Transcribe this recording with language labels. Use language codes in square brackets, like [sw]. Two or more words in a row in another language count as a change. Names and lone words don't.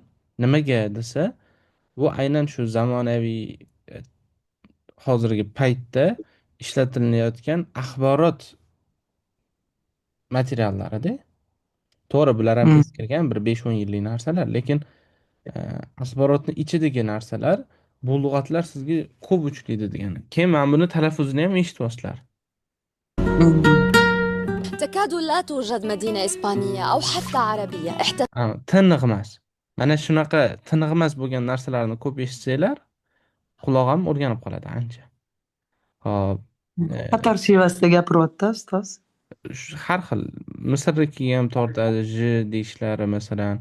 [uz] Nimaga desa, bu aynan shu zamonaviy e, hozirgi paytda ishlatilayotgan axborot materiallarida. To'g'ri, bular ham Hmm. eskirgan bir 5-10 yillik narsalar, lekin axborotni ichidagi narsalar Bu lug'atlar sizga ko'p uchlaydi degani. Keyin mana buni talaffuzini ham eshityapsizlar. [ar] تكاد لا توجد مدينة إسبانية أو حتى عربية [uz] Tiniq emas. Mana shunaqa tiniq emas bo'lgan narsalarni ko'p eshitsanglar, quloq ham o'rganib qoladi ancha. Hop. Qatar shivasida gapiryapti ustoz. Har xil Misrnikiga ham tortadi, deyishlari masalan.